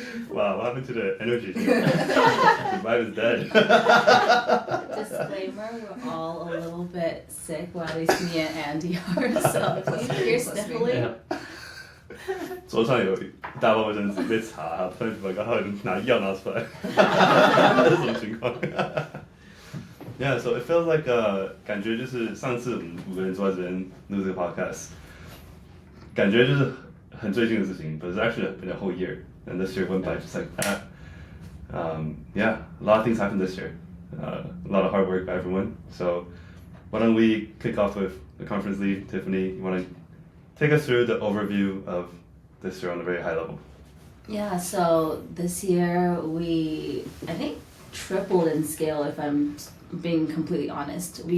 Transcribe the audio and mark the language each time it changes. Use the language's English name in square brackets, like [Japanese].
[English] Wow, what happened to the energy? The vibe is dead. Disclaimer, we're all a little bit sick, well at least me and Andy are, so if you're sniffling. [Chinese] 桌上有一大包卫生纸被查，突然刚好拿药拿出来，这是什么情况？ [English] Yeah, so it feels like [Chinese] 感觉就是上次我们5个人坐在这边录这个 podcast， 感觉就是很最近的事情 ， [English] but it's actually been a whole year, and this year went by just like that. Yeah, a lot of things happened this year. A lot of hard work by everyone. So why don't we kick off with the conference lead, Tiffany? You want to take us through the overview of this year on a very high level? Yeah, so this year we, I think, tripled in scale if I'm being completely honest.